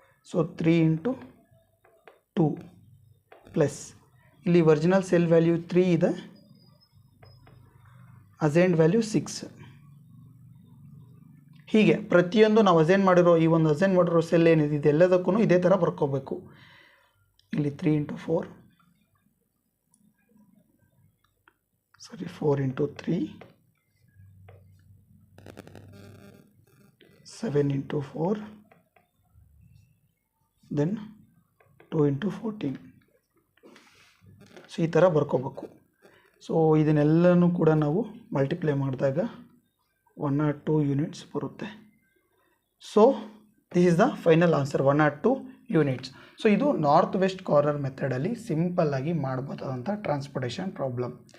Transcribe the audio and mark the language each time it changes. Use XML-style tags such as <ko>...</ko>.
<kn>So 3 into 2 plus ಇಲ್ಲಿ original cell value 3 ಇದೆ, assigned value 6. ಹೀಗೆ ಪ್ರತಿಯೊಂದು ನಾವು ಅಸೈನ್ ಮಾಡಿರೋ ಈ ಒಂದು ಅಸೈನ್ ಮಾಡಿರೋ ಸೆಲ್ ಏನಿದೆ ಇದೆಲ್ಲದಕ್ಕೂ ಇದೇ ಥರ ಬರ್ಕೋಬೇಕು. ಇಲ್ಲಿ 3 into 4 4 into 3 7 into 4 then 2 into 14. So ಈ ಥರ ಬರ್ಕೋಬೇಕು. ಸೊ ಇದನ್ನೆಲ್ಲನೂ ಕೂಡ ನಾವು ಮಲ್ಟಿಪ್ಲೈ ಮಾಡಿದಾಗ 102 ಯೂನಿಟ್ಸ್ ಬರುತ್ತೆ.</kn> <en>So this is the final answer, 102 units.</en> <kn>So ಇದು ನಾರ್ತ್ ವೆಸ್ಟ್ ಕಾರ್ನರ್ ಮೆಥಡಲ್ಲಿ ಸಿಂಪಲ್ಲಾಗಿ ಮಾಡ್ಬೋದಾದಂಥ ಟ್ರಾನ್ಸ್ಪೋರ್ಟೇಷನ್ ಪ್ರಾಬ್ಲಮ್.</kn>